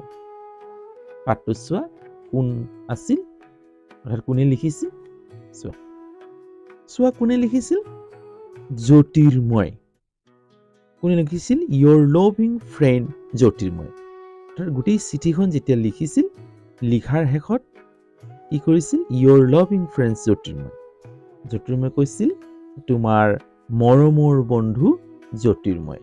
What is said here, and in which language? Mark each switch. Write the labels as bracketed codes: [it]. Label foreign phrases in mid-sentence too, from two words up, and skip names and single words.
[as] পাঠটো চোৱা, কোন আছিল অৰ্থাৎ কোনে লিখিছিল, চোৱা কোনে লিখিছিল, জ্যোতিৰ্ময়। কোনে লিখিছিল, [en] your loving friend জ্যোতিৰ্ময়। [as] অৰ্থাৎ গোটেই চিঠিখন যেতিয়া লিখিছিল, লিখাৰ শেষত কি কৰিছিল, [en] your loving friend [as] জ্যোতিৰ্ময় কৈছিল তোমাৰ মৰমৰ বন্ধু জ্যোতিৰ্ময়।